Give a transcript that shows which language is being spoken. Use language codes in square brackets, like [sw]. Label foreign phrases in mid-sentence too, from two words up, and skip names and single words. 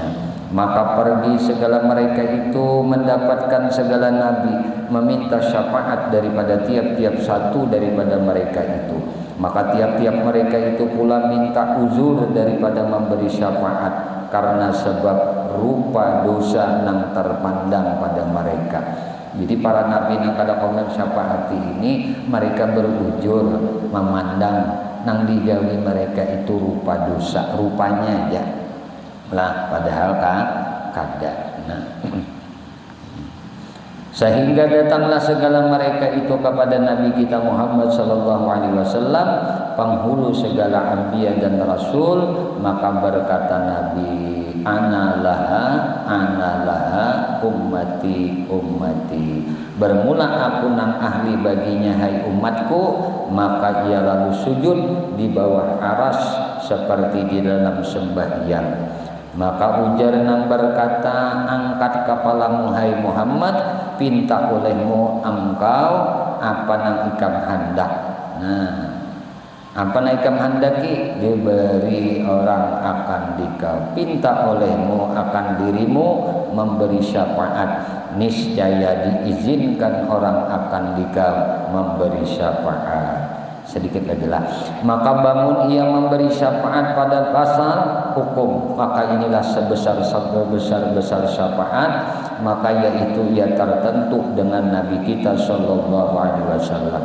[ms] Maka pergi segala mereka itu mendapatkan segala nabi, meminta syafaat daripada tiap-tiap satu daripada mereka itu. Maka tiap-tiap mereka itu pula minta uzur daripada memberi syafaat karena sebab rupa dosa yang terpandang pada mereka. [bjn] Jadi para nabi nang kada komen syafaat ini mereka berujur memandang nang digawi mereka itu rupa dosa rupanya aja lah, padahal kada. [ms] Nah, sehingga datanglah segala mereka itu kepada Nabi kita Muhammad [ar] sallallahu alaihi wasallam, [ms] penghulu segala anbiya dan rasul, maka berkata Nabi, [ar] ana laha ummati ummati, [bjn] bermula aku nang ahli baginya hai umatku, maka ia lalu sujud di bawah aras seperti di dalam sembahyang. Maka ujar nang berkata, angkat kepalamu hai Muhammad, pinta olehmu engkau apa nang ikam hendak. Nah, apa nang ikam hendaki diberi orang akan dikau, pinta olehmu akan dirimu memberi syafaat, niscaya diizinkan orang akan dikau memberi syafaat. Sedikit lagi lah. [ms] Maka bangun ia memberi syafaat pada pasal hukum, maka inilah sebesar syafaat, maka yaitu ia tertentu dengan Nabi kita [ar] sallallahu alaihi wasallam.